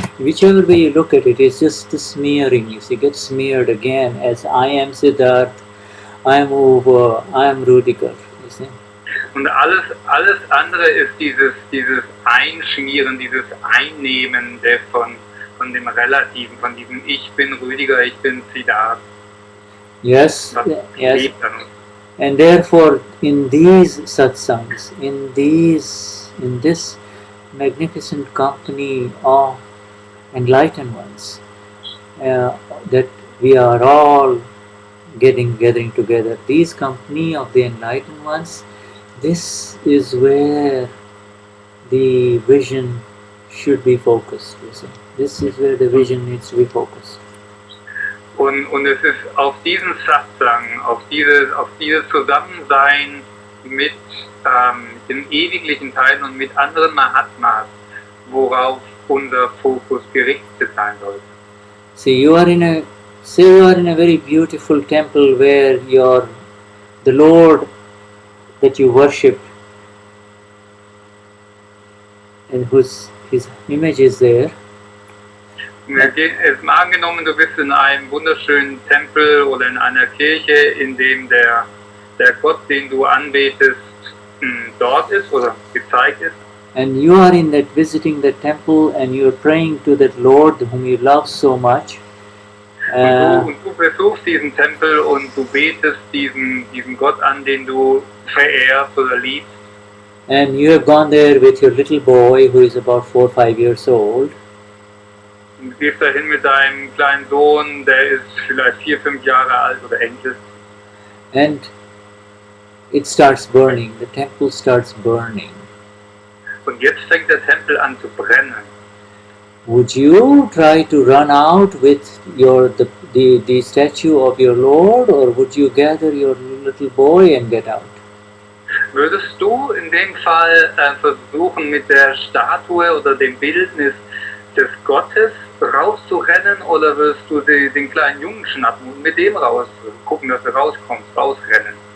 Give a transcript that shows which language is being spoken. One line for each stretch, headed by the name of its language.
English: Whichever way you look at it, it's just the smearing, you see, get smeared again as I am Siddharth, I am Uwe, I am Rudiger, you see.
German: Und alles andere ist dieses Einschmieren, dieses Einnehmen von dem Relativen, von diesem Ich bin Rüdiger, ich bin Siddharth.
English: Yes, yes. And therefore, in these satsangs, in this magnificent company of enlightened ones, that we are all gathering together, these company of the enlightened ones, this is where the vision should be focused. You see, this is where the vision needs to be focused.
German: Und es ist auf diesen Satsang, auf dieses Zusammensein mit den ewiglichen Teilen und mit anderen Mahatmas, worauf unser Fokus gerichtet sein sollte.
English: See, you are in a very beautiful temple where the Lord that you worship, and his image is there.
German: Es mal angenommen, du bist in einem wunderschönen Tempel oder in einer Kirche, in dem der Gott, den du anbetest, dort ist oder gezeigt ist.
English: And you are in that visiting the temple and you are praying to that Lord whom you love so much.
German: Und du besuchst diesen Tempel und du betest diesen Gott an, den du verehrst oder liebst.
English: And you have gone there with your little boy who is about 4 or 5 years old.
German: Und du gehst dahin mit deinem kleinen Sohn, der ist vielleicht 4, 5 Jahre alt oder Enkel.
English: And it starts burning. The temple starts burning.
German: Und jetzt fängt der Tempel an zu brennen.
English: Would you try to run out with the statue of your Lord, or would you gather your little boy and get out?
German: Würdest du in dem Fall versuchen, mit der Statue oder dem Bildnis des Gottes rauszurennen, oder würdest du den kleinen Jungen schnappen und mit dem gucken, dass du rauskommst, rausrennen?